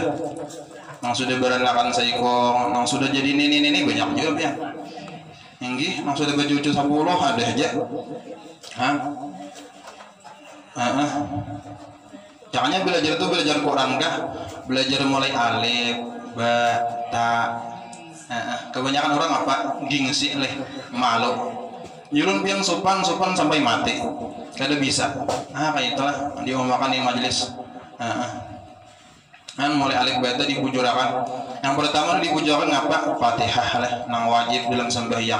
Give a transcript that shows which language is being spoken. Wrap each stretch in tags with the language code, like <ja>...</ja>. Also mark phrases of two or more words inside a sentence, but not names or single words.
<bjn>Nang sudah beranakan saiko, nang sudah jadi ini banyak juga ya. Inggih, nang sudah bercucu 10 ada aja. Caranya belajar itu belajar Quran kah? Belajar mulai alif, ba, ta. Kebanyakan orang gengsi malu. Yulun pian sopan sampai mati. Kada bisa. Kayak itulah diomakan di majelis. Mulai alif bata dibujurakan. Yang pertama dibujurakan Fatihah lah nang wajib dalam sembahyang.</bjn>